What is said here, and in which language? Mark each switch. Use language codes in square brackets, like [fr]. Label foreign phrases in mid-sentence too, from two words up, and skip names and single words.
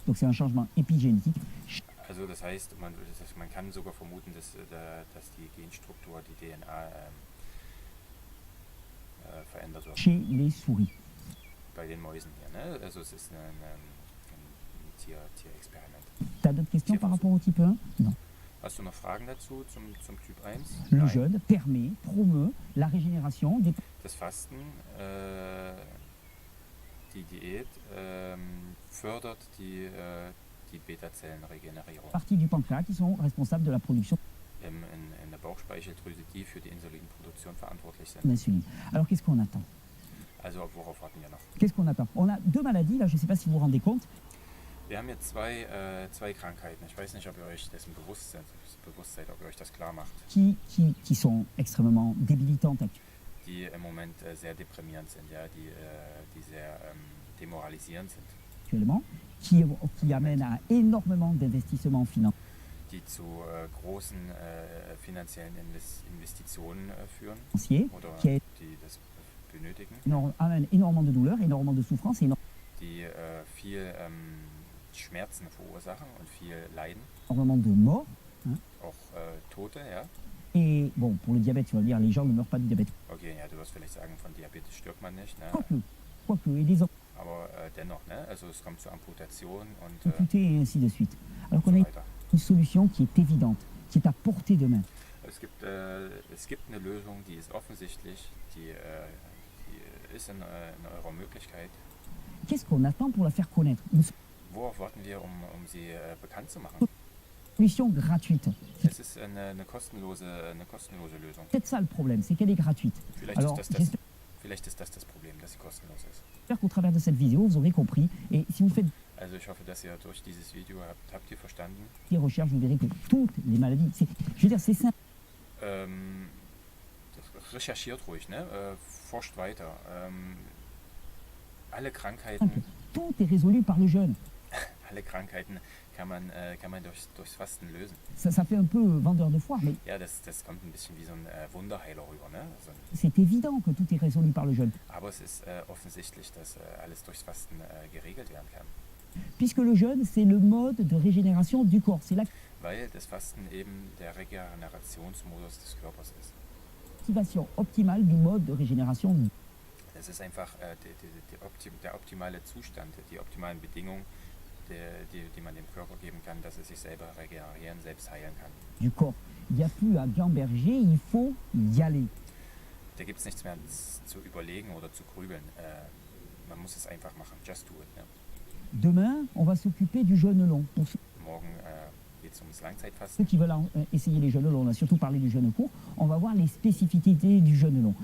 [fr] Donc c'est un changement épigénétique [de] Also das heißt, man kann sogar vermuten, dass die Genstruktur, die DNA verändert wird. [fr] chez les souris. [de] Bei den Mäusen hier, ne? Also es ist ein Tierexperiment. [fr] Tu as d'autres questions par rapport au type 1? Non. [de] Hast du noch Fragen dazu zum Typ 1? [fr] Le [de] Nein. [fr] jeûne permet, promeut la régénération des [de] Das Fasten, die Diät, fördert die Beta-Zellenregenerierung [fr] parties du pancréas qui sont responsables de la production [de] in der Bauchspeicheldrüse, die für die Insulinproduktion verantwortlich sind. [fr] d'insuline. Alors qu'est-ce qu'on attend? [de] Also worauf warten wir noch? [fr] Qu'est-ce qu'on attend? On a deux maladies, là, je ne sais pas si vous vous rendez compte, [de] Wir haben jetzt zwei Krankheiten. Ich weiß nicht, ob ihr euch dessen bewusst seid, ob ihr euch das klar macht, [fr] qui sont extrêmement débilitantes [de] die im Moment sehr deprimierend sind, ja, die sehr demoralisierend sind, [fr] actuellement, qui amènent à énormément d'investissements financiers [de] die zu großen finanziellen Investitionen führen oder [fr] qui [de] die das benötigen, [fr] amènent énormément de douleurs, énormément de souffrance, [de] die viel Schmerzen verursachen und viel Leiden, [fr] énormément de morts. [de] auch Tote, ja. [fr] Et bon, pour le diabète, tu vas dire, les gens ne meurent pas du diabète. [de] Okay, ja, du wirst vielleicht sagen, von Diabetes stirbt man nicht, ne? [fr] Quoique, et des [de] Aber dennoch, ne? Also es kommt zu Amputationen und [fr] amputés et ainsi de suite. Alors [de] so [fr] qu'on a [de] weiter. [fr] une solution qui est évidente, qui est à portée de main. [de] Es gibt eine Lösung, die ist offensichtlich, die ist in eurer Möglichkeit. [fr] Qu'est-ce qu'on attend pour la faire connaître? Une [de] Worauf warten wir, um sie bekannt zu machen? [fr] solution gratuite. [de] Es ist eine kostenlose Lösung. [fr] C'est peut-être ça le problème, c'est qu'elle est gratuite. Alors, [de] Vielleicht ist das Problem, dass sie kostenlos ist. [fr] j'espère qu'au travers de cette vidéo, vous aurez compris. Et si vous faites [de] Also ich hoffe, dass ihr durch dieses Video habt ihr verstanden. [fr] des recherches, vous verrez que toutes les maladies, je veux dire, c'est simple. [de] Recherchiert ruhig, ne? Forscht weiter. Alle Krankheiten [fr] Tout est résolu par le jeûne. [de] Alle Krankheiten kann man durchs Fasten lösen. [fr] Ça fait un peu vendeur de foire, mais [de] Ja, das kommt ein bisschen wie so ein Wunderheiler rüber, ne? [fr] c'est évident que tout est résolu par le jeûne. [de] Aber es ist offensichtlich, dass alles durchs Fasten geregelt werden kann. [fr] Puisque le jeûne, c'est le mode de régénération du corps. C'est [de] Weil das Fasten eben der Regenerationsmodus des Körpers ist. [fr] l'activation optimale du mode de régénération. [de] Das ist einfach der optimale Zustand, die optimalen Bedingungen die man dem Körper geben kann, dass es sich selber regenerieren, selbst heilen kann. [fr] du corps. Il n'y a plus à gamberger, il faut y aller. [de] Da gibt es nichts mehr zu überlegen oder zu grübeln. Man muss es einfach machen. [en] Just do it. [de] Ne? [fr] Demain, on va s'occuper du jeûne long. Pour ceux [de] Morgen geht es ums Langzeitfasten. [fr] qui veulent essayer les jeûnes longs, on a surtout parlé du jeûne court, on va voir les spécificités du jeûne long.